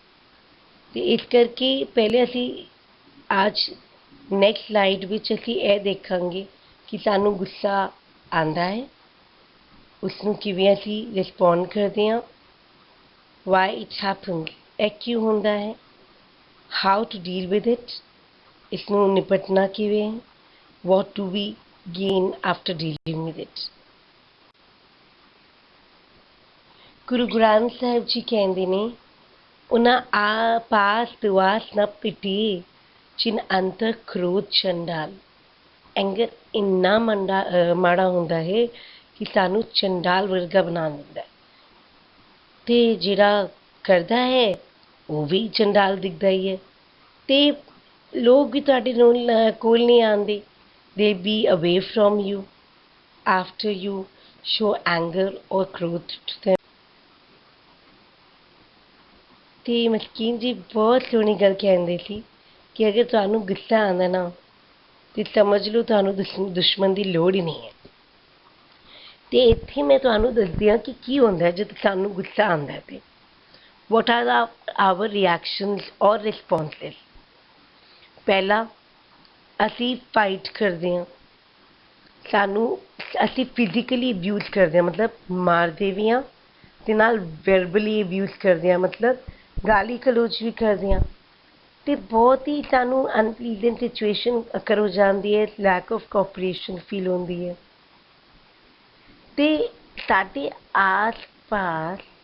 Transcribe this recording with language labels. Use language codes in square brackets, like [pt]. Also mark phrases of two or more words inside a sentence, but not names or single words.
[pa] ਤੇ ਇਸ ਕਰਕੇ ਪਹਿਲੇ ਅਸੀਂ ਅੱਜ [en] next slide [pa] ਵਿੱਚ ਅਸੀਂ ਇਹ ਦੇਖਾਂਗੇ ਕਿ ਸਾਨੂੰ ਗੁੱਸਾ ਆਉਂਦਾ ਹੈ, ਉਸਨੂੰ ਕਿਵੇਂ ਅਸੀਂ ਰਿਸਪੌਂਡ ਕਰਦੇ ਹਾਂ, [en] why it happens, [pa] ਇਹ ਕਿਉਂ ਹੁੰਦਾ ਹੈ, [en] how to deal with it, [pa] ਇਸਨੂੰ ਨਿਪਟਣਾ ਕਿਵੇਂ, [en] what do we gain after dealing with it। [pa] ਗੁਰੂ ਗ੍ਰੰਥ ਸਾਹਿਬ ਜੀ ਕਹਿੰਦੇ ਨੇ, ਉਹਨਾਂ ਪਾਸ ਦੁਆਸ ਨਾ ਪਿਟੀ ਚਿਨ ਅੰਤਰ ਕ੍ਰੋਧ ਚੰਡਾਲ। ਐਂਗਰ ਇੰਨਾ ਮਾੜਾ ਹੁੰਦਾ ਹੈ ਕਿ ਸਾਨੂੰ ਚੰਡਾਲ ਵਰਗਾ ਬਣਾ ਦਿੰਦਾ ਹੈ, ਤੇ ਜਿਹੜਾ ਕਰਦਾ ਹੈ ਉਹ ਵੀ ਚੰਡਾਲ ਦਿਖਦਾ ਹੀ ਹੈ, ਤੇ ਲੋਕ ਵੀ ਤੁਹਾਡੇ ਕੋਲ ਨਹੀਂ ਆਉਂਦੇ, [en] they be away from you after you show anger or growth to them। [pa] ਤੇ ਮਸਕੀਨ ਜੀ ਬਹੁਤ ਸੋਹਣੀ ਗੱਲ ਕਹਿੰਦੇ ਸੀ ਕਿ ਅਗਰ ਤੁਹਾਨੂੰ ਗੁੱਸਾ ਆਉਂਦਾ ਨਾ ਤੇ ਸਮਝ ਲਓ ਤੁਹਾਨੂੰ ਦੁਸ਼ਮਣ ਦੀ ਲੋੜ ਹੀ ਨਹੀਂ ਹੈ। ਤੇ ਇੱਥੇ ਮੈਂ ਤੁਹਾਨੂੰ ਦੱਸਦੀ ਹਾਂ ਕਿ ਕੀ ਹੁੰਦਾ ਜਦ ਸਾਨੂੰ ਗੁੱਸਾ ਆਉਂਦਾ ਤੇ [en] what are our reactions or responses। [pa] ਪਹਿਲਾ, ਅਸੀਂ ਫਾਈਟ ਕਰਦੇ ਹਾਂ, ਅਸੀਂ [en] physically abuse [pa] ਕਰਦੇ ਹਾਂ, ਮਤਲਬ ਮਾਰਦੇ ਵੀ ਹਾਂ ਤੇ ਨਾਲ [en] verbally abuse [pa] ਕਰਦੇ ਹਾਂ, ਮਤਲਬ ਗਾਲੀ ਗਲੋਚ ਵੀ ਕਰਦੇ ਹਾਂ, ਤੇ ਬਹੁਤ ਹੀ ਸਾਨੂੰ [en] unpleasant situation occur [pa] ਹੋ ਜਾਂਦੀ ਹੈ, [en] lack of cooperation [pa] ਫੀਲ ਹੁੰਦੀ ਹੈ, ਤੇ ਸਾਡੇ ਆਸ ਪਾਸ